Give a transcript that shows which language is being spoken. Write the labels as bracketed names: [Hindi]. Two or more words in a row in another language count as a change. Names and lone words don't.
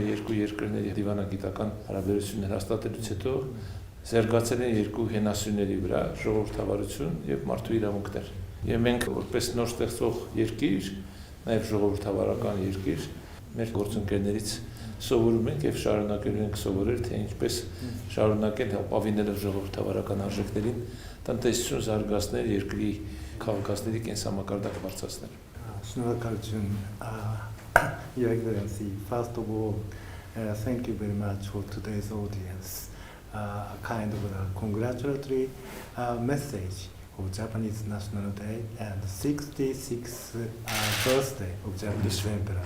[Armenian] երկու երկրների դիվանագիտական հարաբերություններ հաստատելուց հետո զարգացել են երկու հենասյուների վրա ժողովրդավարություն եւ մարդու իրավունքներ։ Եվ մենք որպես նոր ստեղծող երկիր, նաեւ ժողովրդավարական երկիր, մեր գործընկերներից սովորում ենք եւ շարունակելու ենք սովորել, թե ինչպես շարունակել ապավինելով ժողովրդավարական արժեքներին տնտեսություն զարգացնել, երկրի քաղաքացիների կենսամակարդակ բարձրացնել։ Շնորհակալություն, [English] Your Excellency. First of all, thank you very much for today's audience. A kind of a congratulatory message of Japanese National Day and 66th birthday of Japanese Emperor.